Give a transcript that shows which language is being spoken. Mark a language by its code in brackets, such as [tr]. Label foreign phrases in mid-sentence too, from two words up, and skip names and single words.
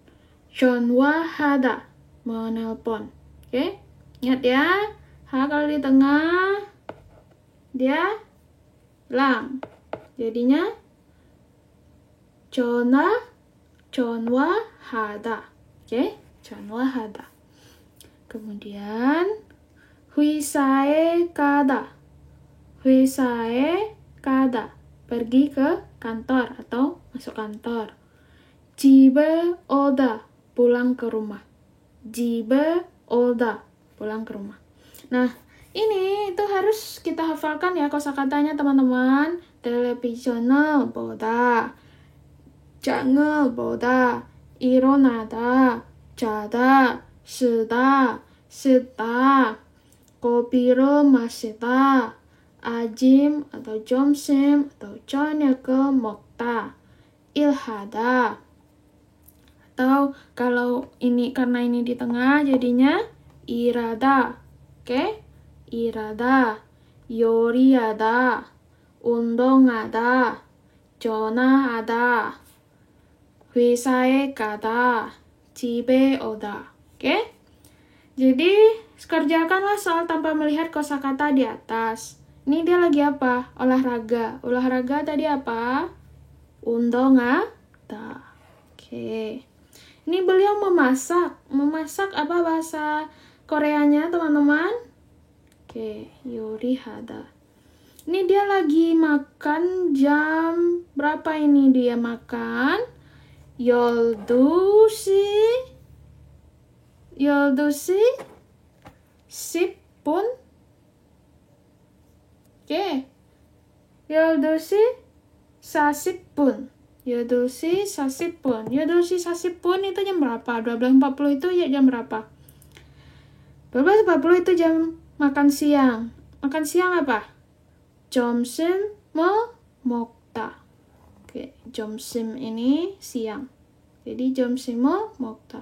[id] 전화하다, menelpon. Oke, ingat ya. H kalau di tengah, dia lang. Jadinya 전화하다. [ko] Oke, 전화하다. Kemudian 회사에 가다. 회사에 가다. [id] Pergi ke kantor atau masuk kantor. [ko] 집에 오다. [id] Pulang ke rumah. [ko] 집에 오다. [id] Pulang ke rumah. Nah, ini itu harus kita hafalkan ya kosakatanya teman-teman. [ko] 텔레비전을 보다. 장을 보다, 일어나다, 자다, 쓰다, 쓰다, kopi를 마시다, 아침 atau 점심 atau 저녁을 먹다, 일하다. [id] Atau kalau ini karena ini di tengah jadinya 일하다. Oke? [ko] 일하다, 요리하다, 운동하다, 전화하다. 회사에 가다, 집에 오다. [id] Oke? Jadi, kerjakanlah soal tanpa melihat kosakata di atas. Ini dia lagi apa? Olahraga. Olahraga tadi apa? [ko] 운동하다. Oke. [id] Ini beliau memasak. Memasak apa bahasa Koreanya, teman-teman? [ko] Oke, 요리하다. [id] Ini dia lagi makan jam berapa ini dia makan? [ko] 12시 10분. Oke. 12시 40분. [id] 12시 40분. 12시 40분 itu jam berapa? 12.40 itu ya jam berapa? 12.40 itu jam makan siang. Makan siang apa? [ko] 점심 먹다. [id] Oke, 점심 ini siang. Jadi [ko] 점심 먹다.